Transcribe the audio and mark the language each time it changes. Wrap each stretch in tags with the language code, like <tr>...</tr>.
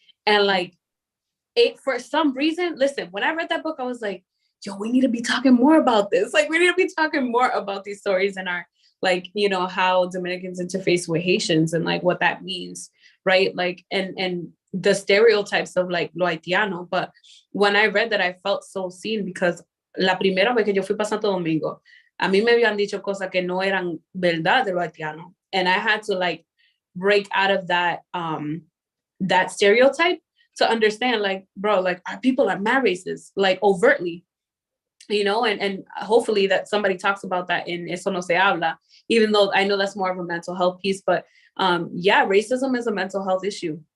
<en>And like, it, for some reason, listen, when I read that book, I was like, yo, we need to be talking more about this. Like, we need to be talking more about these stories and our, like, how Dominicans interface with Haitians and like what that means, right? Like, and the stereotypes of like</en> <es>lo haitiano.</es> <en>But when I read that, I felt so seen, because</en> <es>la primera vez que yo fui para Santo Domingo, a mí me habían dicho cosas que no eran verdad de lo haitiano.</es> <en>And I had to like break out of that, that stereotype to understand, like, bro, like our people are mad racist, like overtly, and hopefully that somebody talks about that in Eso No Se Habla, even though I know that's more of a mental health piece, but yeah, racism is a mental health issue.</en>